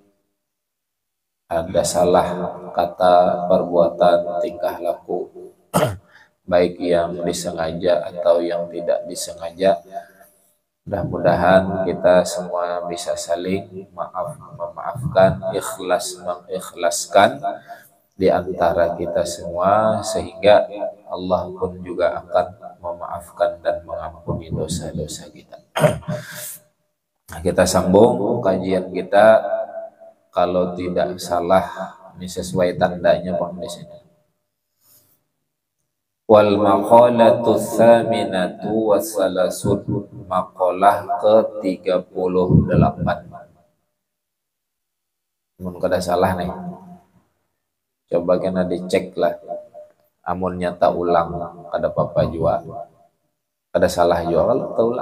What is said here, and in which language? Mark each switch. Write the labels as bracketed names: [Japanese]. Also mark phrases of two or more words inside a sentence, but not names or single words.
[Indonesian] ada salah kata, perbuatan, tingkah laku baik yang disengaja atau yang tidak disengaja, mudah-mudahan kita semua bisa saling memaafkan, ikhlas mengikhlaskan di antara kita semua, sehingga Allah pun juga akan memaafkan dan mengampuni dosa-dosa kita. Kita sambung kajian kita, kalau tidak salah ini sesuai tandanya Bang di sini. [Arabic] والمقالة الثامنة والثلاثون, maqalah ke-38. [Banjar] Mun kada salah nih, coba kena dicek lah, amun nyata ulang kada apa-apa juga, kada salah juga kalau ulang.